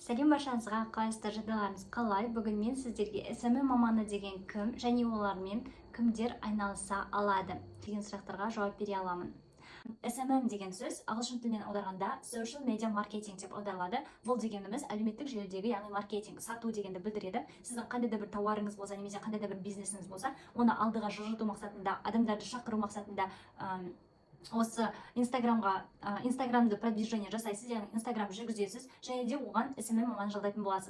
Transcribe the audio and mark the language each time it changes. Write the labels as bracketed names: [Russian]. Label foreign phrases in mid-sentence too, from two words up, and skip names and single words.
[Kazakh] Сәлем баршаңызға, қалайсыздар, жағдайларыңыз қалай? Бүгін мен сіздерге SMM маманы деген кім және олармен кімдер айналыса алады деген сұрақтарға жауап бере аламын. SMM деген сөз ағылшын тілінен аударғанда [English] social media marketing [Kazakh] деп аударылады. Бұл дегеніміз әлеуметтік желідегі, яғни маркетинг, сату дегенді білдіреді. Сіздің қандай да бір тауарыңыз болса, немесе қандай да бір бизнесіңіз болса, оны алдыға жылжыту мақсатында, адамдарды шақыру мақсатында осы инстаграмды продвижение жасайсыз, яғни инстаграм жүргізесіз, және де оған SMM маманы жалдайтын боласыз.